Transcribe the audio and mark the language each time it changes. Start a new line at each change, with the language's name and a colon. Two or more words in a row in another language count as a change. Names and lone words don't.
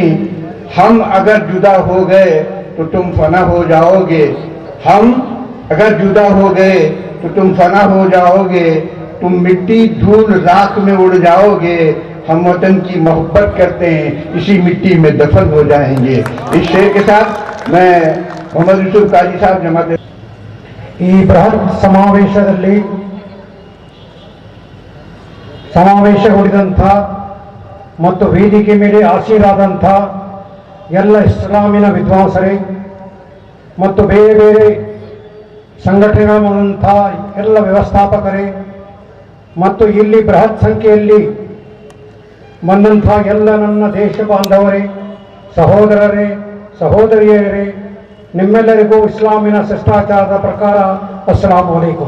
Hindi: हम अगर जुदा हो गए तो तुम फना हो जाओगे, हम अगर जुदा हो गए तो तुम फना हो जाओगे। तुम मिट्टी धूल राख में उड़ जाओगे। हम वतन की मोहब्बत करते हैं, इसी मिट्टी में दफन हो जाएंगे। इस शेर के साथ मैं मोहम्मद यूसुफ काजी साहब जमात
Kannada: ಈ ಬೃಹತ್ ಸಮಾವೇಶಗೊಂಡಿದಂಥ ಮತ್ತು ವೇದಿಕೆ ಮೇಲೆ ಆಸೀನರಾದಂಥ ಎಲ್ಲ ಇಸ್ಲಾಮಿನ ವಿದ್ವಾಂಸರೇ ಮತ್ತು ಬೇರೆ ಬೇರೆ ಸಂಘಟನೆಗಳಂಥ ಎಲ್ಲ ವ್ಯವಸ್ಥಾಪಕರೇ ಮತ್ತು ಇಲ್ಲಿ ಬೃಹತ್ ಸಂಖ್ಯೆಯಲ್ಲಿ ಬಂದಂಥ ಎಲ್ಲ ನನ್ನ ದೇಶ ಬಾಂಧವರೇ, ಸಹೋದರರೇ, ಸಹೋದರಿಯರೇ, ನಿಮ್ಮೆಲ್ಲರಿಗೂ ಇಸ್ಲಾಮಿನ ಶಿಷ್ಟಾಚಾರದ ಪ್ರಕಾರ
Arabic: السلام عليكم.